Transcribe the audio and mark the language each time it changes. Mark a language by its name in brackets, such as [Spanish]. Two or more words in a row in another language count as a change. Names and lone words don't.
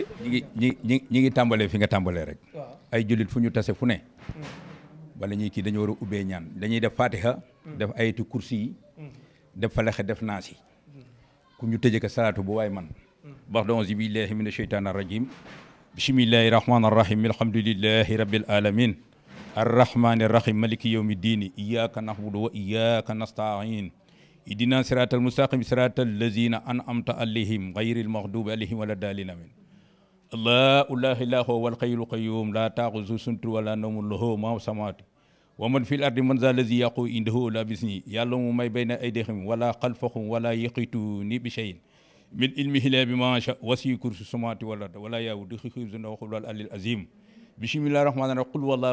[Wolof] ñi ngi tàmbalee fi nga tàmbalee rek waaw ay jullit fu ñu tase fu ne wala ñuy kii dañu war a ubbee ñaan dañuy def fatiha def [Arabic] آية الكرسي [Wolof] yi def falaxe def naas yi ku ñu tëjee ko salaatu bu waay man bax da [Arabic] أعوذ بالله من الشيطان الرجيم بسم الله الرحمن الرحيم الحمد لله رب العالمين الرحمن الرحيم مالك يوم الدين إياك نعبد وإياك نستعين اهدنا صراط المستقيم صراط الذين أنعمت عليهم غير المغضوب عليهم ولا الضالين آمين الله إلا هو الحي القيوم لا تأخذه سنة ولا نوم له ما في السماوات ومن في الأرض من ذا الذي يقول عنده إلا بإذنه يعلم ما بين أيديهم ولا خلفهم ولا يحيطون بشيء من علمه إلا بما شاء وسع كرسيه السماوات والأرض ولا يؤوده حفظهما وهو العلي العظيم بسم الله الرحمن الرحيم قل والله